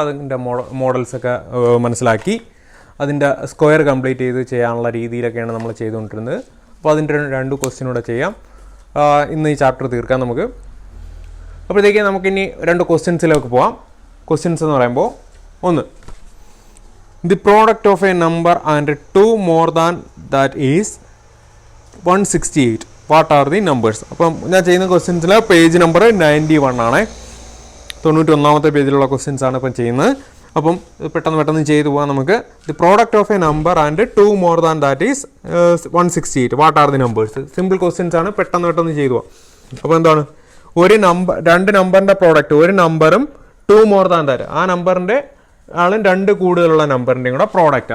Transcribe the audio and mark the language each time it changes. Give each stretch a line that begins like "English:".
Malayalam: അതിൻ്റെ മോഡൽസൊക്കെ മനസ്സിലാക്കി അതിൻ്റെ സ്ക്വയർ കംപ്ലീറ്റ് ചെയ്യാനുള്ള രീതിയിലൊക്കെയാണ് നമ്മൾ ചെയ്തുകൊണ്ടിരുന്നത്. അപ്പോൾ അതിൻ്റെ രണ്ട് ക്വസ്റ്റ്യനൂടെ ചെയ്യാം. ഇന്ന് ഈ ചാപ്റ്റർ തീർക്കാം നമുക്ക്. അപ്പോഴത്തേക്ക് നമുക്കിനി രണ്ട് ക്വസ്റ്റ്യൻസിലേക്ക് പോകാം. ക്വസ്റ്റ്യൻസ് എന്ന് പറയുമ്പോൾ, ഒന്ന്,
English: the product of a number and 2 more than that is 168. What are the numbers?
Malayalam: അപ്പം ഞാൻ ചെയ്യുന്ന ക്വസ്റ്റ്യൻസിൽ പേജ് നമ്പർ 91 ആണ്. 91ാമത്തെ പേജിലുള്ള ക്വസ്റ്റ്യൻസ് ആണ് ഇപ്പം ചെയ്യുന്നത്. അപ്പം പെട്ടെന്ന് ചെയ്തു പോകാം നമുക്ക്.
English: The product of a number and 2 more than that is 168. What are the numbers?
Malayalam: Simple questions ആണ്, പെട്ടെന്ന് ചെയ്തു പോകാം. അപ്പോൾ എന്താണ്, ഒരു നമ്പർ, രണ്ട് നമ്പറിൻ്റെ പ്രോഡക്റ്റ്, ഒരു നമ്പറും
English: 2 more than that,
Malayalam: ആ നമ്പറിൻ്റെ ആളും രണ്ട് കൂടുതലുള്ള നമ്പറിൻ്റെയും കൂടെ പ്രോഡക്റ്റ്.